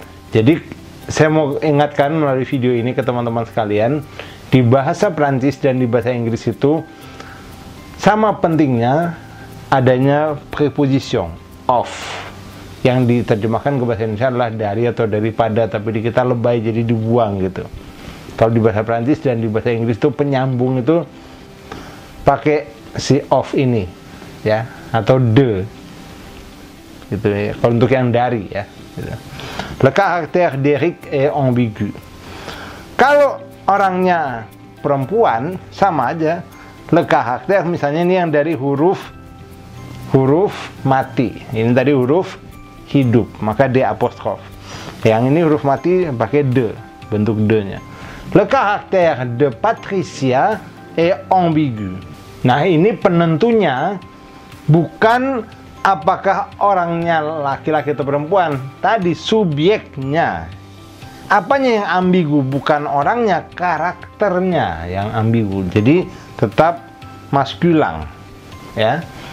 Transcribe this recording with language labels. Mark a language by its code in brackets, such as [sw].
[id] Jadi saya mau ingatkan melalui video ini ke teman-teman sekalian, di bahasa Prancis dan di bahasa Inggris itu sama pentingnya adanya preposition of, yang diterjemahkan ke bahasa Indonesia adalah dari atau daripada, tapi di kita lebay jadi dibuang gitu. Kalau di bahasa Prancis dan di bahasa Inggris itu penyambung itu pakai si of ini, ya, atau de gitu ya. Kalau untuk yang dari, ya, gitu. [fr] Le caractère d'Eric est ambigu. [id] Kalau orangnya perempuan sama aja. Le caractère misalnya ini yang dari huruf mati, ini tadi huruf hidup, maka D apostrof. Yang ini huruf mati pakai de, bentuk de-nya. [fr] Le caractère de Patricia est ambigu. [id] Nah, ini penentunya bukan apakah orangnya laki-laki atau perempuan, tadi subjeknya. Apanya yang ambigu? Bukan orangnya, karakternya yang ambigu. Jadi tetap maskulin, ya.